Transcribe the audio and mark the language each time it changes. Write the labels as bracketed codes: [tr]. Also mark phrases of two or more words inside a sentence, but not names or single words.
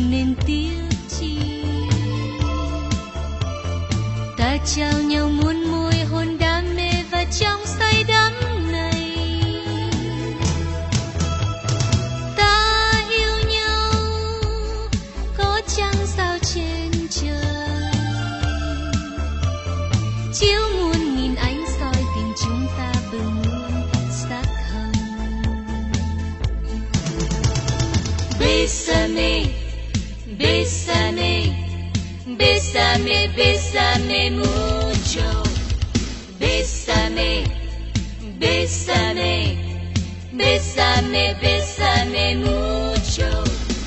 [vi] tiếc chi ta trao nhau muôn môi hôn đam mê và trong say đắm này ta yêu nhau có chăng sao trên trời chiếu muôn nghìn ánh soi tình chúng ta bừng luôn sắc hồng [es] Bésame, bésame, bésame, bésame mucho. Bésame, bésame, bésame, bésame mucho.